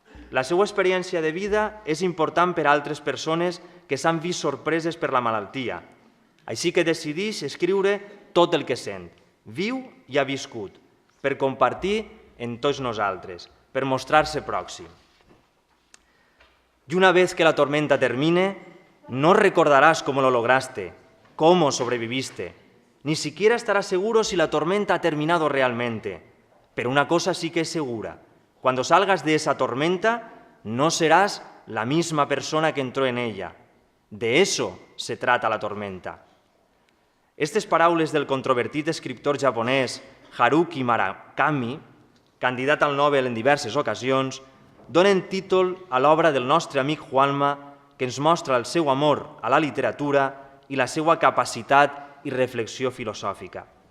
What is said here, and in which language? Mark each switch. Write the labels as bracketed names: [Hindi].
[Catalan] La seva experiència de vida és important per a altres persones que s'han vist sorpreses per la malaltia. Així que decideix escriure tot el que sent, viu i ha viscut, per compartir en tots nosaltres, per mostrar-se pròxim. [Spanish] Y una vez que la tormenta termine, no recordarás cómo lo lograste, cómo sobreviviste, ni siquiera estarás seguro si la tormenta ha terminado realmente. Pero una cosa sí que es segura, cuando salgas de esa tormenta, no serás la misma persona que entró en ella. De eso se trata la tormenta. [Catalan] Aquestes paraules del controvertit escriptor japonès Haruki Murakami, candidat al Nobel en diverses ocasions, donen títol a l'obra del nostre amic Juanma, que ens mostra el seu amor a la literatura i la seva capacitat i reflexió filosòfica.